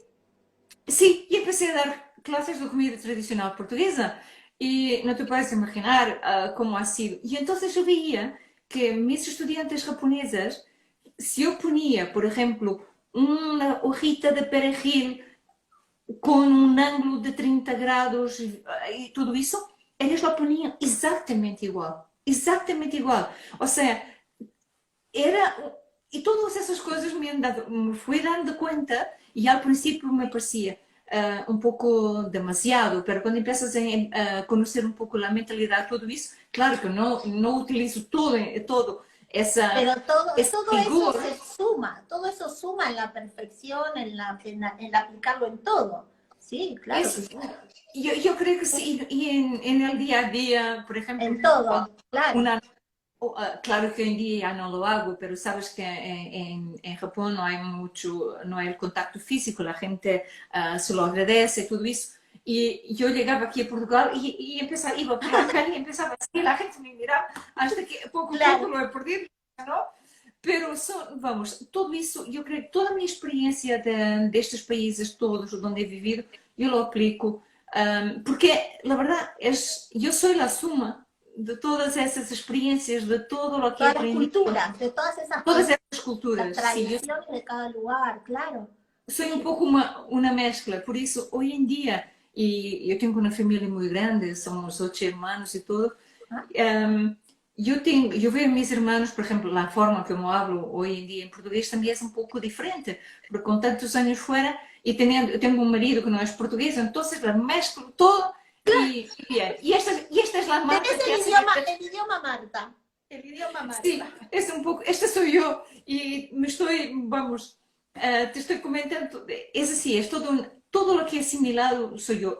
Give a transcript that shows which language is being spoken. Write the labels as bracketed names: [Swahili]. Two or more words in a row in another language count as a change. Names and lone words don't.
[Spanish] sí, y empecé a dar clases de comida tradicional portuguesa y no te puedes imaginar cómo ha sido. Y entonces yo veía que mis estudiantes japonesas, si yo ponía, por ejemplo, una hojita de perejil con un ángulo de 30 grados y todo eso, eles lo ponían exactamente igual. [Portuguese] Exatamente igual. [Spanish] O sea, [Portuguese] era. E todas essas coisas me fui dando conta e ao princípio me parecia um pouco demasiado, mas quando empiezas a conhecer um pouco a mentalidade, tudo isso, claro que não utilizo todo [Spanish] Pero [Portuguese] esse [Spanish] todo eso [Portuguese] rigor. [Spanish] se suma, todo eso suma en la perfección, en aplicarlo en todo. Sí, claro que [Portuguese] Isso, [Spanish] sí. [Portuguese] eu creio que sim, e em el dia a dia, por exemplo, [Spanish] En todo, claro. [Portuguese] uma. [Spanish] Claro que hoy en día ya no lo hago, pero sabes que en Japón no hay mucho, no hay el contacto físico, la gente se lo agradece, todo eso. Y yo llegaba aquí a Portugal y empezaba, iba por la calle y empezaba así, la gente me miraba, hasta que poco a poco Claro. lo he perdido, ¿no? Pero son, vamos, todo eso, yo creo que toda mi experiencia de estos países todos donde he vivido, yo lo aplico, porque la verdad es, yo soy la suma de todas [Portuguese] essas experiências, [Spanish] de todo lo que he Todas las aprendido, culturas, de todas esas [Portuguese] todas [Spanish] cosas, [Portuguese] essas [Spanish] las [Portuguese] culturas. Sim, eu [Spanish] tradiciones de cada lugar, claro. [Portuguese] sou um [Spanish] Sí. [Portuguese] pouco uma mescla, por isso, hoje em dia, e eu tenho uma família muito grande, somos 8 irmãos e tudo, Ah, eu vejo mis irmãos, por exemplo, a forma como hablo hoje em dia em português também é um pouco diferente, porque com tantos anos fora e eu tenho um marido que não é português, então [Spanish] la mezclo todo [Portuguese] e bien. [Spanish] Y esta es la marca tenés que hace que el idioma Marta. El idioma sí, Marta. es un poco, esta soy yo y me estoy, vamos, te estoy comentando, es así, es todo lo que he asimilado soy yo.